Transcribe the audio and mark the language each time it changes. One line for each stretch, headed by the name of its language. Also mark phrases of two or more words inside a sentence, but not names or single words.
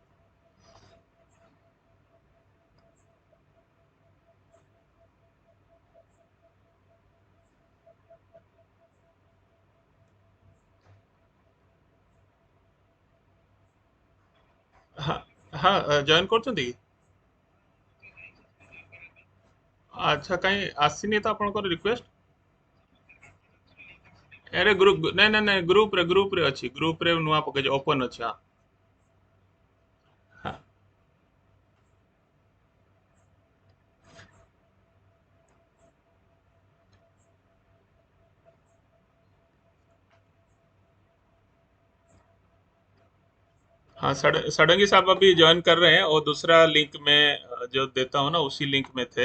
Hindi: हाँ हाँ,
Odia: ଜଏନ୍ କରୁଛନ୍ତି କି? ଆଚ୍ଛା, କାହିଁ ଆସିନି ତ ଆପଣଙ୍କର ରିକ୍ୱେଷ୍ଟ? ଆରେ ଗ୍ରୁପ, ନାଇଁ ନାଇଁ ନାଇଁ, ଗ୍ରୁପରେ ଅଛି, ଗ୍ରୁପରେ ନୂଆ ପକେଇଛି, ଓପନ ଅଛି। ହଁ ହଁ।
Hindi: हाँ, सडंगी साहब अभी ज्वाइन कर रहे हैं, और दूसरा लिंक में जो देता हूँ ना, उसी लिंक में थे।